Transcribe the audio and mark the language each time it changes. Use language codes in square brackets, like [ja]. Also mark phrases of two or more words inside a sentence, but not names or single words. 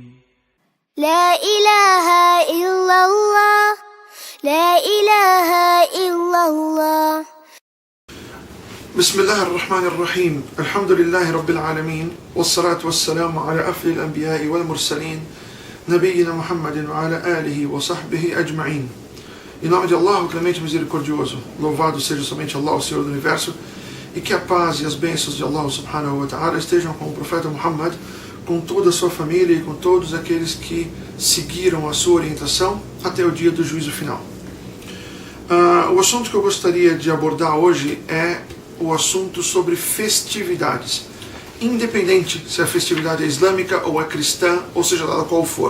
[ar] لا إله إلا الله لا إله إلا الله بسم الله الرحمن الرحيم الحمد لله رب العالمين والصلاة والسلام على أفضل الأنبياء والمرسلين نبينا محمد وعلى آله وصحبه أجمعين. [pt] Em nome de Allah, o clemente e misericordioso, louvado seja somente Allah, o Senhor do Universo, e que a paz e as bênçãos de Allah [ar] سبحانه وتعالى [pt] estejam com o profeta Muhammad, com toda a sua família e com todos aqueles que seguiram a sua orientação até o dia do juízo final. O assunto que eu gostaria de abordar hoje é o assunto sobre festividades, independente se a festividade é islâmica ou é cristã, ou seja lá qual for.